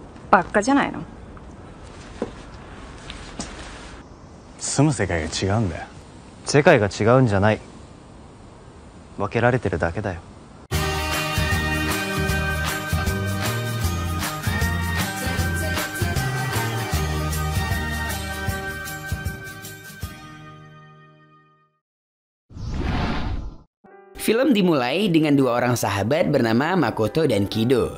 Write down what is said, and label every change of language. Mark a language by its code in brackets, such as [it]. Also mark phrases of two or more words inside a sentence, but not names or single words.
[ja] ばっかじゃないの。住む世界が違うんだよ。世界が違うんじゃない。分けられてるだけだよ。 [id] Film dimulai dengan dua orang sahabat bernama Makoto dan Kido.